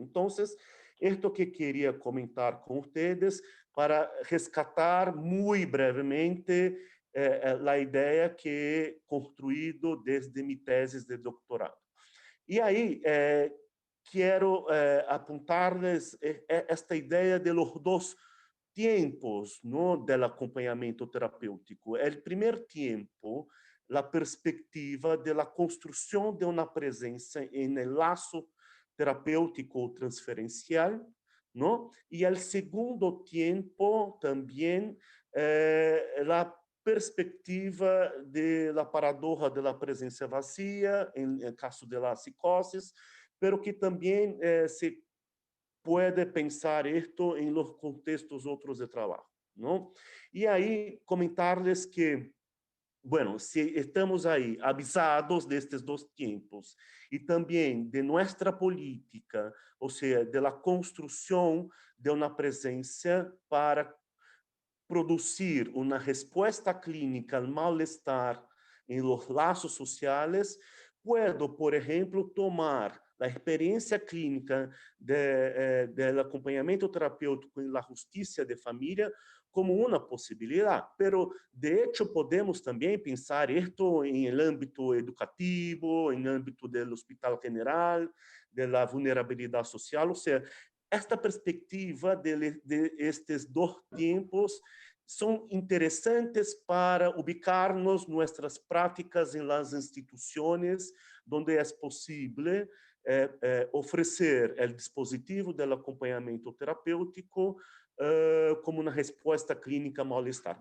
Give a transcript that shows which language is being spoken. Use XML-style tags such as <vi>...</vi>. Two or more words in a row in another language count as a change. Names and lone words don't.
<pt>Então, esto que queria comentar com vocês para rescatar muito brevemente a ideia que he construído desde minha tese de doutorado. E aí, quero apontar-lhes esta ideia de</pt> <es>los dos tiempos, ¿no?, del</es> <pt>acompanhamento terapêutico. O primeiro tempo, a perspectiva de la construção de uma presença em el laço terapêutico transferencial,</pt> <es>¿no? Y al segundo tiempo también la perspectiva de la paradoja de la presencia vacía en el caso de la psicosis, pero que también se puede pensar esto en los contextos otros de trabajo, ¿no? Y ahí comentarles que bueno,</es> <pt>se estamos aí avisados destes dois tempos e também de nossa política, ou seja, da construção de uma presença para produzir uma resposta clínica ao mal-estar em los laços sociais, puedo, por exemplo, tomar a experiência clínica do acompanhamento terapêutico na justiça de família como uma possibilidade,</pt> <es>pero de hecho podemos também</es> <pt>pensar isto em âmbito educativo, em âmbito do hospital general, da vulnerabilidade social, ou seja, esta perspectiva de estes dois tempos são interessantes para ubicar-nos nossas práticas em las instituições onde é possível oferecer o dispositivo do acompanhamento terapêutico como uma resposta clínica ao mal-estar.</pt>